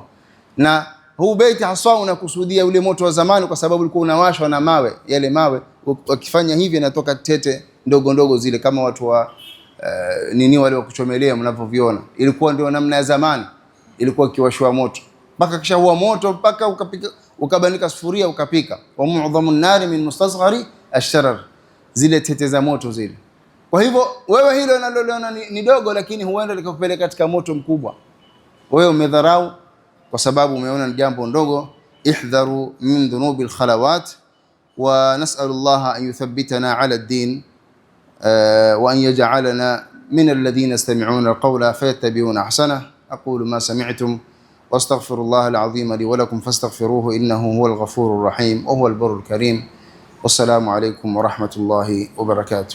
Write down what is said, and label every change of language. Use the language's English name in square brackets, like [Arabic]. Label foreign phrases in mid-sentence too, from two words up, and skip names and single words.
[Swahili] Na huu beiti haswa unakusudia ule moto wa zamani, kwa sababu ulikuwa unawashwa na mawe. Yale mawe wakifanya hivi yanatoka tete ndogo ndogo zile, kama watu wa wale wa kuchomelea mnavyoviona. Ilikuwa ndio namna ya zamani, ilikuwa kiwashwa moto mpaka kisha huwa moto mpaka ukapika, ukabanika sufuria ukapika. [Arabic] ومعظم النار من مستصغر الشرر, [Swahili] zile tete za moto zile. Kwa hivyo wewe hilo unaloliona ni dogo, lakini huenda likakupeleka katika moto mkubwa. Wewe umedharau kwa sababu umeona ni jambo ndogo. [Arabic] احذروا من ذنوب الخلوات، ونسأل الله أن يثبتنا على الدين وأن يجعلنا من الذين يستمعون القول فيتبعون أحسنه. أقول ما سمعتم واستغفر الله العظيم لي ولكم فاستغفروه إنه هو الغفور الرحيم وهو البر الكريم. والسلام عليكم ورحمة الله وبركاته.